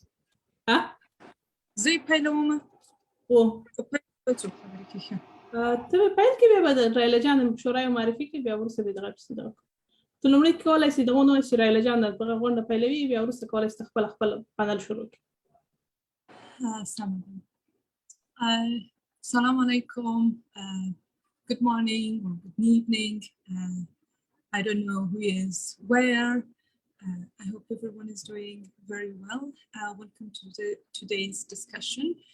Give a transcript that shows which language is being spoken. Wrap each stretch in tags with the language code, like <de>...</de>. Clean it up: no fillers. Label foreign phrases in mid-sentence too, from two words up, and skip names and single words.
<ps>زه یې پیلوم. ته پیل کې بیا به رایله جان شورای معرفي کې بیا وروسته به دغه پسې دغه ته لومړی کولی شي دغه ونه چې رایله جان دغه غونډه پیلوي بیا وروسته کولی شي خپل پانل شروع کړي.</ps> <ar>السلام عليكم.</ar> <en>Good morning or good evening. I don't know who is where. I hope everyone is doing very well. Welcome to today's discussion.</en>